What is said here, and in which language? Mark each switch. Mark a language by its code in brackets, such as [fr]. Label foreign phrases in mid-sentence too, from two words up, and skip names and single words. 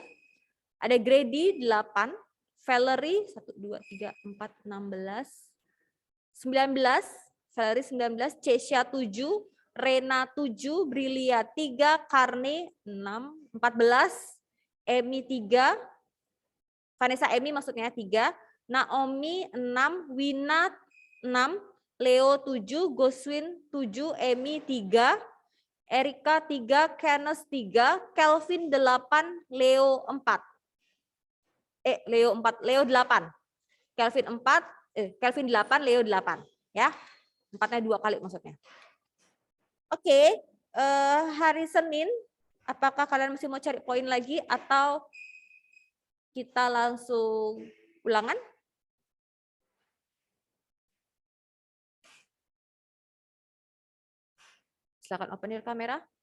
[id] Ada Grady 8, Valerie 1 2 3 4 16 19, Valerie 19, Cecia 7, Rena 7, Brilia 3, Carney 6, 14, Emi 3, Vanessa Emi maksudnya 3, Naomi 6, Wina 6, Leo 7, Goswin 7, Emi 3, Erika 3, Kenneth 3, Kelvin 8, Leo 4. Leo 4, Leo 8. Kelvin 4, Kelvin 8, Leo 8 ya. 4-nya 2 kali maksudnya. Oke, hari Senin apakah kalian masih mau cari poin lagi atau kita langsung ulangan? Silakan [en] open your [id] kamera.